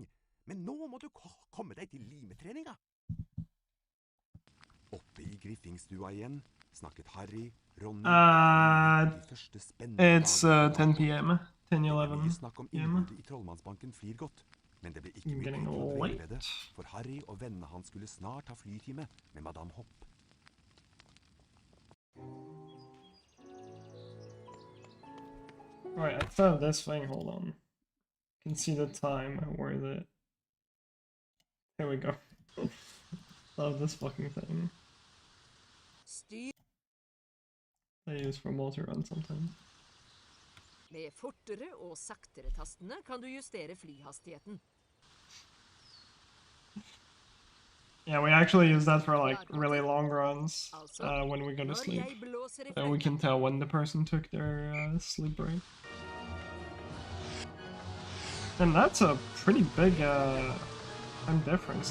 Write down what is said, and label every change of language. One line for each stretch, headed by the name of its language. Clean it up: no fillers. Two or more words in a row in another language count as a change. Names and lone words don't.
Norwegian: Men nå må du komme deg til limetreninga. Oppe i Griffingstua igjen snakket Harry, Ronny de første spennende
English: It's 10 p.m. 10:11
Norwegian: mye snakk om
English: p.m.
Norwegian: innbruddet i Trollmannsbanken flyr godt. Men det ble ikke mye
English: Getting
Norwegian: tid til å dvele
English: late.
Norwegian: ved det, for Harry og vennene hans skulle snart ha flytime med Madame Hopp.
English: Alright, I found this thing, hold on. Can see the time, where is it? Here we go. Love this fucking thing.
Norwegian: Styr
English: I use for multi-run sometimes.
Norwegian: Med fortere og saktere-tastene kan du justere flyhastigheten.
English: Yeah, we actually use that for like really long runs when we go to sleep. We can tell when the person took their sleep break. And that's a pretty big time difference.